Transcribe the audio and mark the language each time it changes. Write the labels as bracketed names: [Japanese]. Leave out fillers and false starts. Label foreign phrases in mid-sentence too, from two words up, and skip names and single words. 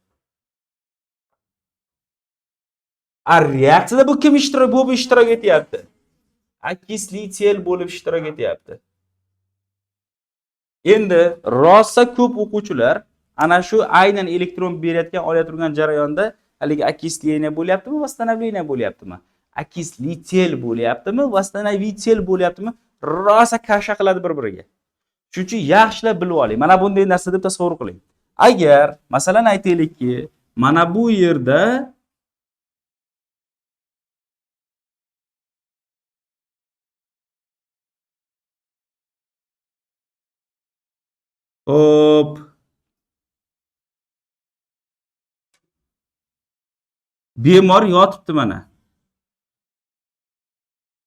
[Uzbek] A reaksiyada bu kim ishtirok etyapti? Окислитель bo'lib ishtirok etyapti. Endi rosa ko'p o'quvchilar ana shu aynan elektron berayotgan olayotgan jarayonda haligi окисление bo'lyaptimi, восстановление bo'lyaptimi? Окислитель bo'lyaptimi, восстановитель bo'lyaptimi? Rosa kasha qiladi bir-biriga. Shuning uchun yaxshilab bilib oling. Mana bunday narsa deb tasavvur qiling. Agar masalan aytaylikki, mana bu yerda hop bemor yotibdi mana.